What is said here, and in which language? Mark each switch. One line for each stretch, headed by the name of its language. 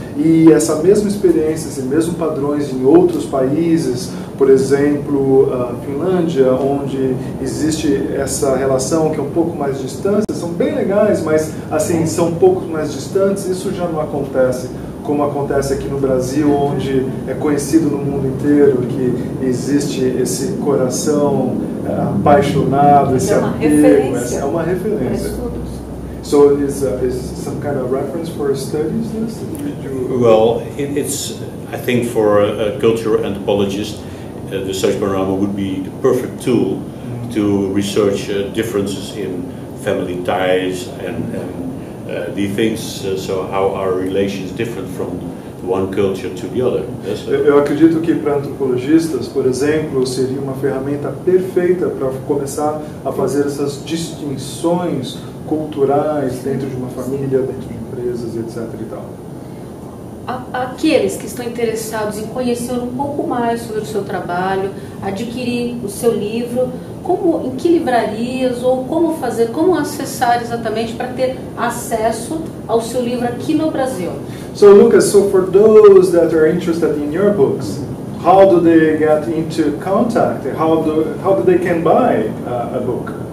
Portuguese: E essa mesma experiência, esses mesmos padrões em outros países, por exemplo, a Finlândia, onde existe essa relação que é um pouco mais distante, são bem legais, mas assim, são um pouco mais distantes, isso já não acontece como acontece aqui no Brasil, onde é conhecido no mundo inteiro que existe esse coração apaixonado, esse apego, é uma referência.
English: So is some kind of reference for studies this? Well, it's, I think for a cultural anthropologist, the Social Panorama would be the perfect tool to research differences in family ties and the things, so how our relations different from one culture to the other. Yes,
Portuguese: eu acredito que para antropologistas, por exemplo, seria uma ferramenta perfeita para começar a fazer essas distinções culturais dentro de uma família, dentro de empresas, etc. e tal. Aqueles que estão interessados em conhecer um pouco mais sobre o seu trabalho, adquirir o seu livro, em que livrarias ou como acessar exatamente para ter acesso ao seu livro aqui no Brasil?
English: So Lucas, for those that are interested in your books, how do they get into contact? How do they can buy a book?